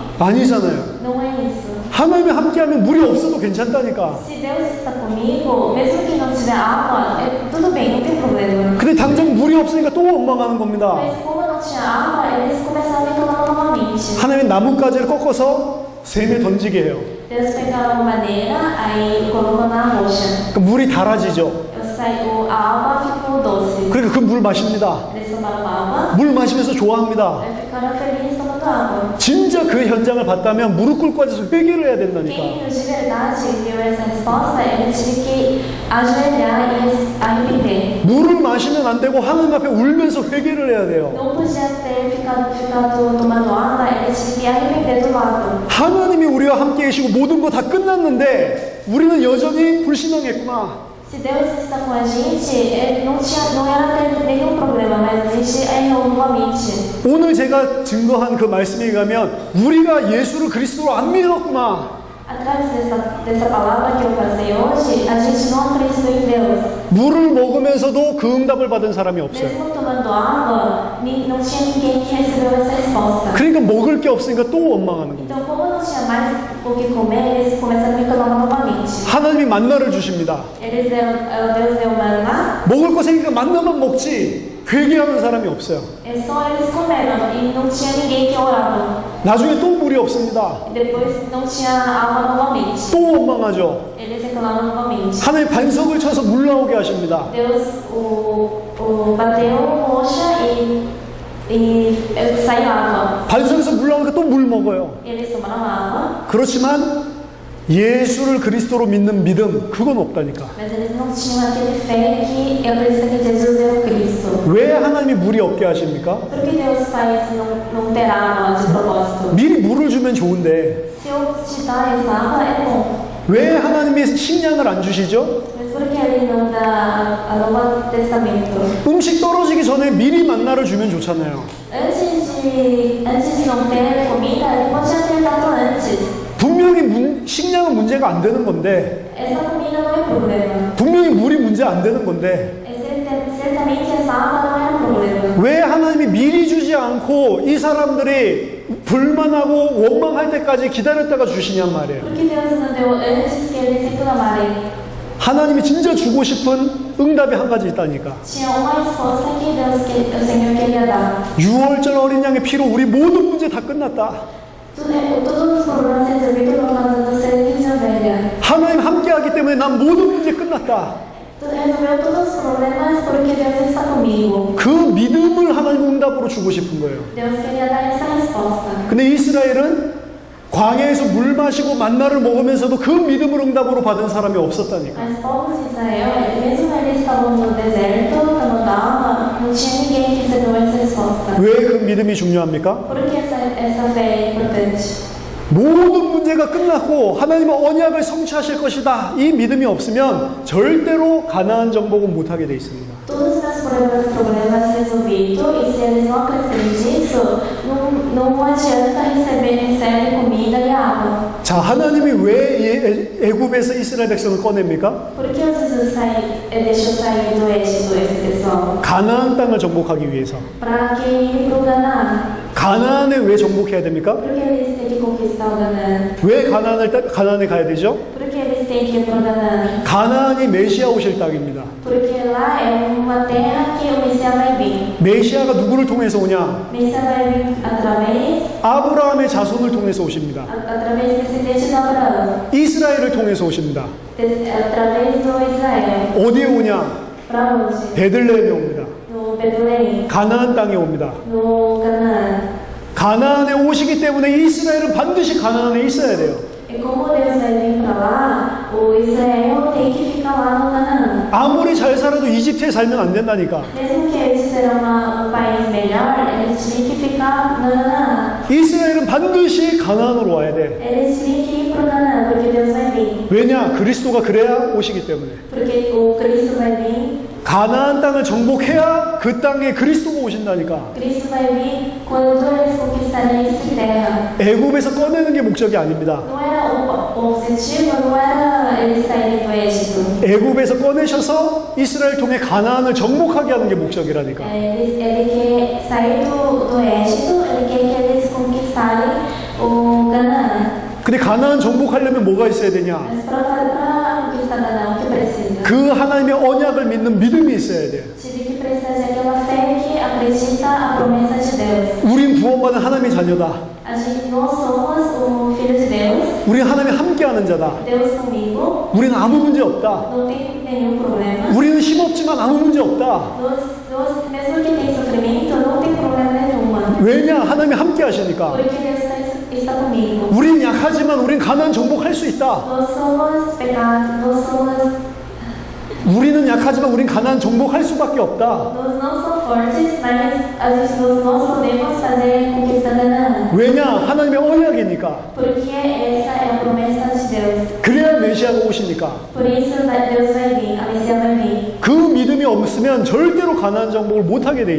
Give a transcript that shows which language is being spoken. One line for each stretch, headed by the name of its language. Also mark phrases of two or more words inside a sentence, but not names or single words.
Korean: 아니잖아요.
Portuguese: Não é isso.
Korean: 하나님이 함께 하면 물이 없어도 괜찮다니까.
Portuguese: Se Deus está comigo, mesmo que não tiver água, tudo bem, não tem problema.
Korean: 근데 당장 물이 없으니까 또 원망하는 겁니다.
Portuguese: Mas como não tinha água, eles começaram a reclamar novamente.
Korean: 하나님이 나뭇가지를 꺾어서 샘에 던지게 해요.
Portuguese: Deus pegou madeira, aí colocou na rocha.
Korean: 그 물이 달아지죠.
Portuguese: A água ficou doce.
Korean: 그러니까 그 물 마십니다.
Portuguese: Eles tomaram água,
Korean: 물 마시면서 좋아합니다.
Portuguese: aí ficaram felizes tomando água.
Korean: 진짜 그 현장을 봤다면 무릎 꿇고 앉아서 회개를 해야 된다니까.
Portuguese: Quem de verdade viu essa resposta, ele tive que ajoelhar e arrepender.
Korean: 물을 마시면 안 되고 하나님 앞에 울면서 회개를 해야 돼요.
Portuguese: Não podia ter ficado tomando água, ele tive que arrepender do lado.
Korean: 하나님이 우리와 함께 계시고 모든 거 다 끝났는데 우리는 여전히 불신앙했구나.
Portuguese: Se Deus está com a gente, ele não era ter nenhum problema, mas a gente errou novamente.
Korean: 오늘 제가 증거한 그 말씀에 의하면 우리가 예수를 그리스도로 안 믿었구나.
Portuguese: Atrás dessa palavra que eu passei hoje, a gente não acreditou em Deus.
Korean: 물을 먹으면서도 그 응답을 받은 사람이 없어요.
Portuguese: Mesmo tomando água, não tinha ninguém que recebeu essa resposta.
Korean: 그러니까 먹을 게 없으니까 또 원망하는 거예요.
Portuguese: Então, como não tinha mais o que comer, eles começaram a reclamar novamente.
Korean: 하나님이 만나를 주십니다.
Portuguese: Deus deu maná,
Korean: 먹을 거 생기니까 만나만 먹지 회개하는 사람이 없어요.
Portuguese: é só eles comeram e não tinha ninguém que orava.
Korean: 나중에 또 물이 없습니다.
Portuguese: E depois não tinha água novamente.
Korean: 또 원망하죠.
Portuguese: Eles reclamaram novamente.
Korean: 하나님 반석을 쳐서 물 나오게 하십니다.
Portuguese: Deus bateu rocha e saiu água.
Korean: 반석에서 물 나오니까 또 물 먹어요.
Portuguese: Eles tomaram água,
Korean: 그렇지만 예수를 그리스도로 믿는 믿음 그건 없다니까.
Portuguese: mas eles não tinham aquele fé que acredita que Jesus é o Cristo.
Korean: 왜 하나님이 물이 없게 하십니까?
Portuguese: Por que Deus faz não ter água de propósito?
Korean: 미리 물을 주면 좋은데
Portuguese: Se eu te dar essa água, é bom.
Korean: 왜 하나님이 식량을 안 주시죠?
Portuguese: Mas por que ele não dá a Novo Testamento?
Korean: 음식 떨어지기 전에 미리 만나를 주면 좋잖아요.
Portuguese: Antes de não ter comida, ele podia ter dado antes.
Korean: 분명히 식량은 문제가 안 되는 건데
Portuguese: Essa comida não é problema.
Korean: 분명히 물이 문제 안 되는 건데
Portuguese: Certamente essa água não é problema.
Korean: 왜 하나님이 미리 주지 않고 이 사람들이 불만하고 원망할 때까지 기다렸다가 주시냔 말이에요.
Portuguese: Por que Deus não deu antes que eles reclamarem?
Korean: 하나님이 진짜 주고 싶은 응답이 한 가지 있다니까.
Portuguese: Tinha uma resposta que o Senhor queria dar.
Korean: 6월절 어린 양의 피로 우리 모든 문제 다 끝났다.
Portuguese: Todos os problemas resolvidos por causa do sangue de ovelha.
Korean: 하나님 함께하기 때문에 난 모든 문제 끝났다.
Portuguese: Resolveu todos os problemas porque Deus está comigo.
Korean: 그 믿음을 하나님 응답으로 주고 싶은 거예요.
Portuguese: Deus queria dar essa resposta.
Korean: 근데 이스라엘은 광야에서 물 마시고 만나를 먹으면서도 그 믿음을 응답으로 받은 사람이 없었다니까.
Portuguese: Mas povos de Israel, mesmo eles estavam no deserto, tomando água, não tinha
Korean: 믿음이 중요합니까?
Portuguese: Por que essa fé é importante?
Korean: 모든 문제가 끝났고 하나님은 언약을 성취하실 것이다. 이 믿음이 없으면 절대로 가나안 정복은 못하게 돼 있습니다.
Portuguese: Todos os meus problemas resolvidos, e se eles não acreditam nisso, não adianta receber em sério comida e água.
Korean: 자, 하나님이 왜 애굽에서 이스라엘 백성을 꺼냅니까?
Portuguese: Por que Jesus deixou sair do Egito esse pessoal?
Korean: 가나안 땅을 정복하기 위해서.
Portuguese: Para que ir para o Canaã.
Korean: 가나안에 왜 정복해야 됩니까?
Portuguese: Por que eles têm que conquistar o Canaã?
Korean: 왜 가나안에 가야 되죠?
Portuguese: Por que eles têm que ir para o Canaã?
Korean: 가나안이 메시아 오실 땅입니다.
Portuguese: Porque lá é uma terra que o Messias vai vir.
Korean: 메시아가 누구를 통해서 오냐?
Portuguese: Messias vai vir através
Korean: 아브라함의 자손을 통해서 오십니다.
Portuguese: através do descendente de Abraão,
Korean: 이스라엘을 통해서 오십니다.
Portuguese: através do Israel.
Korean: 어디에 오냐?
Portuguese: Para onde?
Korean: 베들레헴에 옵니다.
Portuguese: No Beduleém,
Korean: 가나안 땅에 옵니다.
Portuguese: no Canaã.
Korean: 가나안에 오시기 때문에 이스라엘은 반드시 가나안에 있어야 돼요.
Portuguese: E como Deus vai vir para lá, o Israel tem que ficar lá no Canaã.
Korean: 아무리 잘 살아도 이집트에 살면 안 된다니까.
Portuguese: Mesmo que eles serão um país melhor, eles tinham que ficar no Canaã.
Korean: 이스라엘은 반드시 가나안으로 와야 돼.
Portuguese: Eles tinham que ir para o Canaã, porque Deus vai vir.
Korean: 왜냐? 그리스도가 그래야 오시기 때문에.
Portuguese: Porque o Cristo vai vir.
Korean: 가나안 땅을 정복해야 그 땅에 그리스도가 오신다니까.
Portuguese: Cristo vai vir quando eles conquistarem essa terra.
Korean: 애굽에서 꺼내는 게 목적이 아닙니다.
Portuguese: Não era o objetivo, não era eles saírem do Egito.
Korean: 애굽에서 꺼내셔서 이스라엘 통해 가나안을 정복하게 하는 게 목적이라니까.
Portuguese: Ele quer sair do Egito, ele quer que eles conquistarem o Canaã.
Korean: 근데 가나안 정복하려면 뭐가 있어야 되냐?
Portuguese: Mas para conquistar Canaã, o que precisa?
Korean: 그 하나님의 언약을 믿는 믿음이 있어야 돼요.
Portuguese: Tive que precisar de aquela fé que acredita a promessa de Deus.
Korean: 우린 구원받은 하나님의 자녀다.
Portuguese: Nós somos o Filho de Deus,
Korean: 우린 하나님이 함께하는 자다.
Portuguese: Deus comigo,
Korean: 우리는 아무 문제 없다.
Portuguese: não tem nenhum problema.
Korean: 우리는 힘없지만 아무 문제 없다.
Portuguese: Mesmo que tem sofrimento, não tem problema nenhuma.
Korean: 왜냐? 하나님이 함께 하시니까.
Portuguese: Porque Deus está comigo.
Korean: 우린 약하지만 우린 가나안 정복할 수 있다.
Portuguese: Nós somos pecados,
Korean: 우리는 약하지만 우린 가나안 정복할 수밖에 없다.
Portuguese: nós não somos fortes, mas nós podemos fazer conquistar Canaã.
Korean: 왜냐? 하나님의 언약이니까.
Portuguese: Porque essa é a promessa de Deus.
Korean: 그래야 메시아가 오시니까.
Portuguese: Por isso Deus vai vir, a Messias vai vir.
Korean: 그 믿음이 없으면 절대로 가나안 정복을 못하게 돼